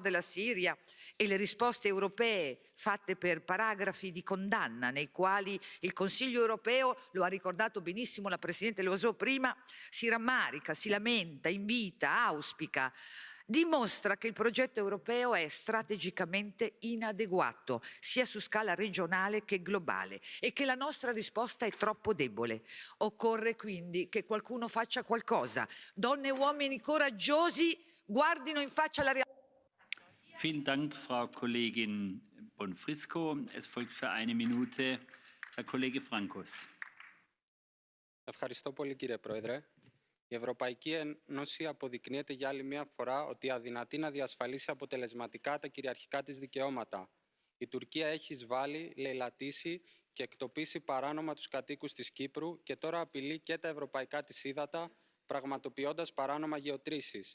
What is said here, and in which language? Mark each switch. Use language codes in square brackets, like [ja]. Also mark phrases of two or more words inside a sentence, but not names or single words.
[it] della Siria, e le risposte europee fatte per paragrafi di condanna nei quali il Consiglio europeo, lo ha ricordato benissimo la Presidente Loiseau prima, si rammarica, si lamenta, invita, auspica, dimostra che il progetto europeo è strategicamente inadeguato, sia su scala regionale che globale, e che la nostra risposta è troppo debole. Occorre quindi che qualcuno faccia qualcosa. Donne e uomini coraggiosi guardino in faccia la realtà. [de] Vielen Dank, Frau Kollegin Bonfrisco. Es folgt für eine Minute Herr Kollege Frankos. [el] Ευχαριστώ πολύ, κύριε Πρόεδρε. Η Ευρωπαϊκή Ένωση αποδεικνύεται για άλλη μια φορά ότι αδυνατεί να διασφαλίσει αποτελεσματικά τα κυριαρχικά της δικαιώματα. Η Τουρκία έχει εισβάλει, λαιλατήσει και εκτοπίσει παράνομα τους κατοίκους της Κύπρου και τώρα απειλεί και τα ευρωπαϊκά της ύδατα, πραγματοποιώντας παράνομα γεωτρήσεις.